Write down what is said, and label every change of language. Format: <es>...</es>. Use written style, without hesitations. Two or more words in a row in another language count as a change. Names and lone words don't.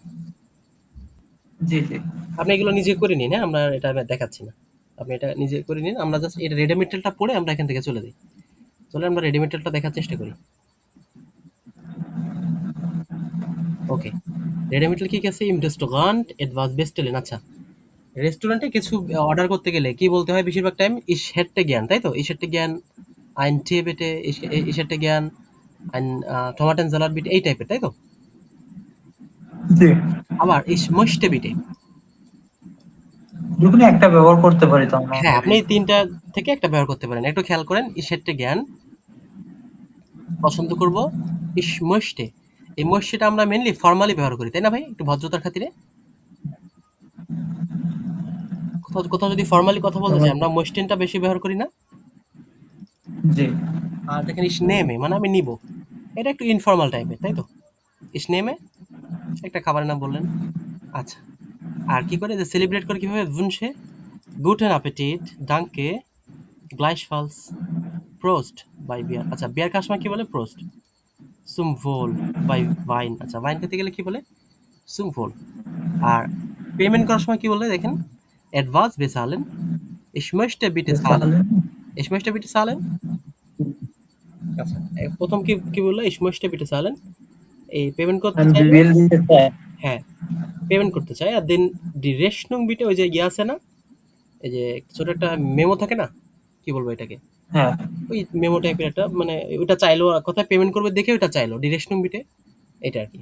<bn>জি জি আপনি এগুলো নিজে করে নিন, হ্যাঁ আমরা এটা দেখাচ্ছি না, আপনি এটা নিজে করে নিন। আমরা জাস্ট এটা রেডি মেটেরিয়ালটা পড়ে আমরা এখান থেকে চলে যাই। চলে আমরা রেডি মেটেরিয়ালটা দেখার চেষ্টা করি। ওকে, রেডি মেটেরিয়াল কি আছে?</bn> <de>Im Restaurant etwas bestellen।</de> <bn>আচ্ছা, রেস্টুরেন্টে কিছু অর্ডার করতে গেলে কি বলতে হয় বেশিরভাগ টাইম?</bn> <de>ich hätte gern,</de> <bn>তাই তো?</bn> <de>ich hätte gern ein Tee bitte, ich hätte gern ein Tomatensalat bitte,</de> <bn>এই টাইপের, তাই তো? জি আবার</bn> <de>ich möchte bitte,</de> <bn>যেকোনো একটা ব্যবহার করতে পারি তো আমরা। হ্যাঁ আপনি এই তিনটা থেকে একটা ব্যবহার করতে পারেন। একটু খেয়াল করেন,</bn> <de>ich hätte gern</de> <bn>পছন্দ করব,</bn> <de>ich möchte,</de> <bn>এই möchteটা আমরা মেইনলি ফর্মালি ব্যবহার করি, তাই না ভাই? একটু ভদ্রতার খাতিরে কোথাও কোথাও যদি ফর্মালি কথা বলতে চাই আমরা möchtenটা বেশি ব্যবহার করি না? জি আর দেখেন</bn> <de>ich nehme</de> <bn>মানে আমি নিব, এটা একটু ইনফর্মাল টাইপের, তাই তো?</bn> <de>ich nehme</de> <bn>একটা খাবারের নাম বললেন। আচ্ছা। আর কি করে যে সেলিব্রেট করে কিভাবে?</bn> <de>wünsche guten Appetit, danke, gleichfalls, Prost by Bier।</de> <bn>আচ্ছা, বিয়ার খাওয়ার সময় কি বলে?</bn> <de>Prost। zum Wohl by Wein।</de> <bn>আচ্ছা, ওয়াইন খেতে গেলে কি বলে?</bn> <de>zum Wohl।</de> <bn>আর পেমেন্ট করার সময় কি বলে দেখেন?</bn> <de>etwas bezahlen, ich möchte bitte zahlen, ich möchte bitte zahlen।</de> <bn>আচ্ছা, প্রথম কি বললো?</bn> <de>ich möchte bitte zahlen।</de> <bn>এই পেমেন্ট করতে আমি চাইলে, বিল দিতে চাই। হ্যাঁ, পেমেন্ট করতে চাই। আর</bn> <de>Den die Rechnung bitte</de> <bn>ওই যে ইয়ে আছে না, এই যে ছোট একটা মেমো থাকে না, কি বলবো এটাকে, হ্যাঁ, ওই মেমো টাইপের একটা, মানে ওইটা চাইলো, কোথায় পেমেন্ট করবে দেখে ওইটা চাইলো</bn> <de>Direktion bitte,</de> <bn>এটা আর কি।</bn>